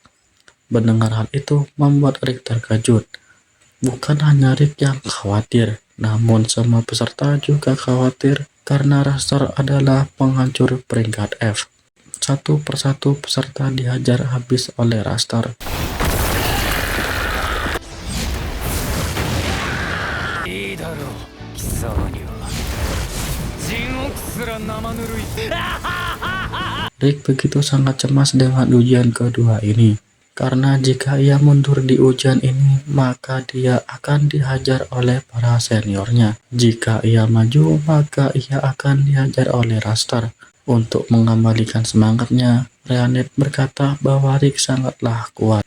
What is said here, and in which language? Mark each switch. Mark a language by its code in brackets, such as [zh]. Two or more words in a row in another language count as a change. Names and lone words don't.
[id] Mendengar hal itu membuat Rick terkejut. Bukan hanya Rick yang khawatir, Namun semua peserta juga khawatir karena Raster adalah penghancur peringkat F. Satu persatu peserta dihajar habis oleh Raster. [ja] いいだろう貴様には地獄すら生ぬるい [id] Rick begitu sangat cemas dengan ujian kedua ini, karena jika ia mundur di ujian ini, maka dia akan dihajar oleh para seniornya. Jika ia maju, maka ia akan dihajar oleh Raster. Untuk mengembalikan semangatnya, Rhaenyra berkata bahwa Rick sangatlah kuat.